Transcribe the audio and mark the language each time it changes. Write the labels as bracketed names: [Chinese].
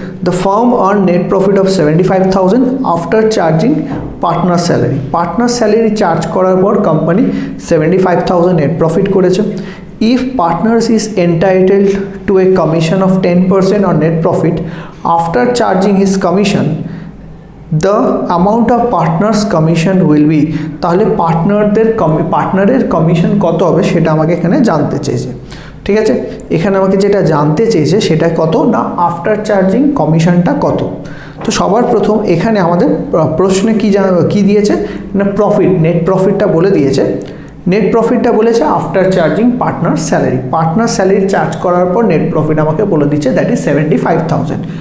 [English] The firm earned net profit of 75,000 after charging partner salary. [Bangla] Partner salary charge করার পর company 75,000 net profit করেছে। [English] If partners is entitled to a commission of 10% on net profit after charging his commission, the amount of partners commission will be, [Bangla] তাহলে পার্টনারের commission কত হবে সেটা আমাকে এখানে জানতে চেয়েছে। ঠিক আছে, এখানে আমাকে যেটা জানতে চেয়েছে সেটা কত না, আফটার চার্জিং কমিশনটা কত। তো সবার প্রথম এখানে আমাদের প্রশ্নে কি দিয়েছে না, প্রফিট, নেট প্রফিটটা বলে দিয়েছে। নেট প্রফিটটা বলেছে after charging partner salary, partner salary charge করার পর নেট প্রফিট আমাকে বলে দিচ্ছে দ্যাট ইজ 75,000।